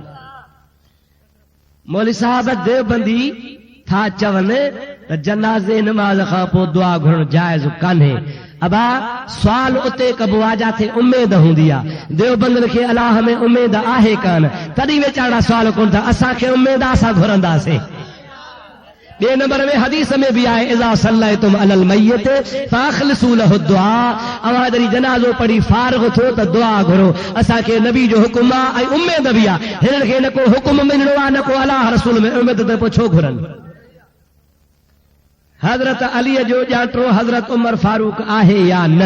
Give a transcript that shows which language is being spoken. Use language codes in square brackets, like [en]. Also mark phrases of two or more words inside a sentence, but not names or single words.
[sd] मौलवी साहब देवबंदी था चवनि त जनाज़े नमाज़ खां पोइ दुआ घुरणु जाइज़ कान्हे। अबा सुवाल उते कबो आहे जाथे उमेद हूंदी आहे। देवबंद खे अलाह में उमेद आहे कान, तॾहिं वेचारा सुवाल कोन था। असांखे उमेद आहे, असां घुरंदासीं। ॿिए नंबर में हदीस में भी आए, [ar] إذا صليتم على الميت فأخلصوا له دعاء, [sd] अवां जॾहिं जनाज़ो पढ़ी फारिग़ थियो त दुआ घुरो। असांखे नबी जो हुकुम आहे ऐं उमेद बि आहे। हिननि खे न को हुकुम मिलणो आहे, न को अलाह रसूल में उमेद, त पोइ छो घुरनि? हज़रत अलीअ जो ॼाटो हज़रत उमर फारूक आहे या न?